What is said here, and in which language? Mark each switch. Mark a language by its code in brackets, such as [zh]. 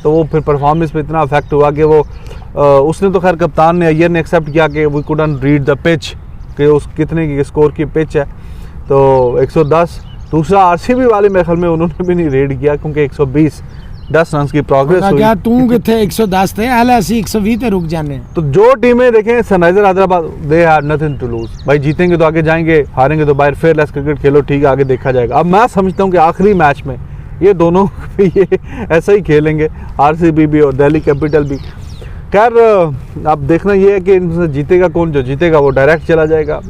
[hi] तो वो फिर परफॉर्मेंस पे इतना अफेक्ट हुआ कि वो उसने तो खैर कप्तान ने अय्यर ने एक्सेप्ट किया कि [en] we couldn't read the pitch, [hi] कि उस कितने की स्कोर की पिच है। तो 110 दूसरा आरसीबी वाले मेरे ख्याल में उन्होंने भी नहीं रीड किया क्योंकि 120 10 रन की प्रोग्रेस [pa] ਉਹਦਾ [hi] हुई। [pa] ਕਿਹਾ ਤੂੰ ਕਿੱਥੇ 110 ਤੇ ਹਾਲੇ ਅਸੀਂ 120 ਤੇ रुक जाने। [hi] तो जो टीमें देखें Sunriser Hyderabad [en] They have nothing to lose. [hi] भाई जीतेंगे तो आगे जाएंगे, हारेंगे तो बाहर फेयरलेस क्रिकेट खेलो, ठीक है आगे देखा जाएगा। अब मैं समझता हूँ कि आखिरी मैच में ये दोनों भी ये ऐसा ही खेलेंगे, आरसीबी भी और दिल्ली कैपिटल भी। खैर अब देखना ये है कि इनसे जीतेगा कौन, जो जीतेगा वो डायरेक्ट चला जाएगा।